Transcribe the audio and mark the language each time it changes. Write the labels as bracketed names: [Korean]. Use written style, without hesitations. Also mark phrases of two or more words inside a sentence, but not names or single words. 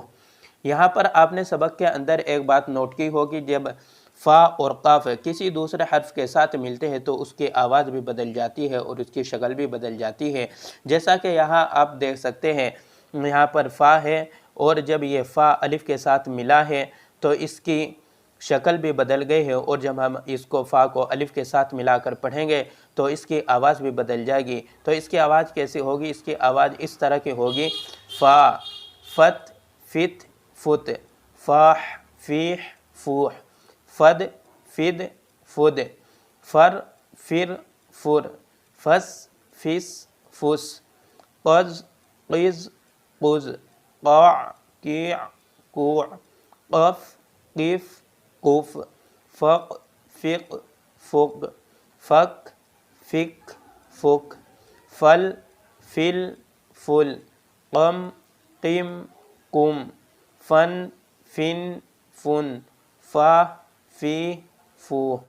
[Urdu] یہاں پر آپ نے سبق کے اندر ایک بات نوٹ کی ہوگی، جب فا اور قاف کسی دوسرے حرف کے ساتھ ملتے ہیں تو اس کی آواز بھی بدل جاتی ہے اور اس کی شکل بھی بدل جاتی ہے، جیسا کہ یہاں آپ دیکھ سکتے ہیں، یہاں پر فا ہے اور جب یہ فا الف کے ساتھ ملا ہے تو اس کی شکل بھی بدل گئی ہے، اور جب ہم اس کو فا کو الف کے ساتھ ملا کر پڑھیں گے تو اس کی آواز بھی بدل جائے گی۔ تو اس کی آواز کیسی ہوگی؟ اس کی آواز اس طرح کی ہوگی، فا فت فت فت، فاح فیح فوح، فد فد فد، فر فر فر، فس فس فس، قز قز قز، قاع قیع قوع، قف قف قف، فق فق فق، فک فک فک، فل فل فل، قم قم قم، فن فن فن، فا فی فو۔